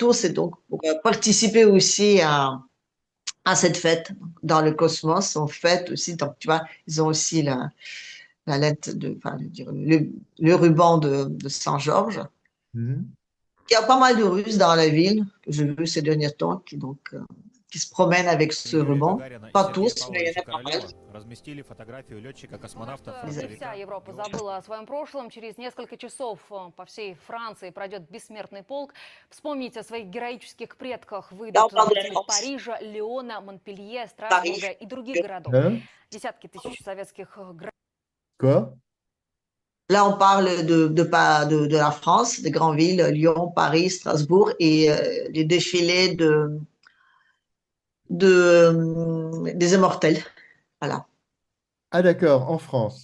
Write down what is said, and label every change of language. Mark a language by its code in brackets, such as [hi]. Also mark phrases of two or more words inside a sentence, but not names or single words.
[fr] surtout, c'est donc pour participer aussi à cette fête dans le cosmos. On fête aussi, donc tu vois, ils ont aussi la lettre enfin, le ruban de Saint-Georges. Mhm. Il y a pas mal de Russes dans la ville que j'ai vu ces derniers temps qui se promènent avec ce [ru] Юрия [fr] ruban. [ru] Гагарина и [fr] Pas [ru] Сергея [fr] tous, mais il y [ru] Павловича [fr] en a pas mal. [ru] Королева разместили фотографию Думаю, летчика-космонавта что не фронтовика. вся Европа забыла о своем прошлом. Через несколько часов по всей Франции пройдет бессмертный полк. Вспомнить о своих героических предках [fr] Là, on [ru] выйдут [fr] parle de la [ru] жители [fr] France, [ru] Парижа, Лиона, Монпелье, [fr] Paris. [ru] Страсбурга и других городов. [fr] Hein? [ru] Десятки тысяч советских граждан. [fr] Quoi? Là, on parle de la France, des grandes villes, Lyon, Paris, Strasbourg, et les défilés des immortels. Voilà. Ah, d'accord, en France.